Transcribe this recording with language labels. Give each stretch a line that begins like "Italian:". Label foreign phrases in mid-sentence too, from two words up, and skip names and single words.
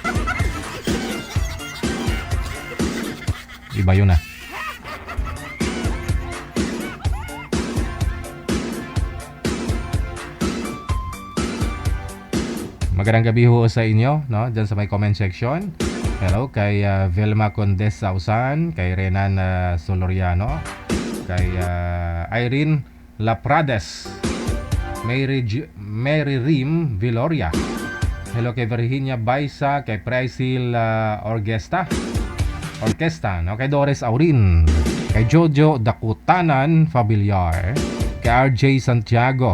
Filipino: Iba yun, Magandang gabi ho sa inyo, no? Diyan sa may
English: comment section.
Filipino: Hello kay Vilma Condes Sausan, kay Renan Soloriano, kay Irene Laprades, Mary Rim Viloria. Hello kay Virginia Baisa, kay Presil Orquesta, no? Kay Doris Aurin, kay Jojo Dakutanan Fabiliar, kay RJ Santiago.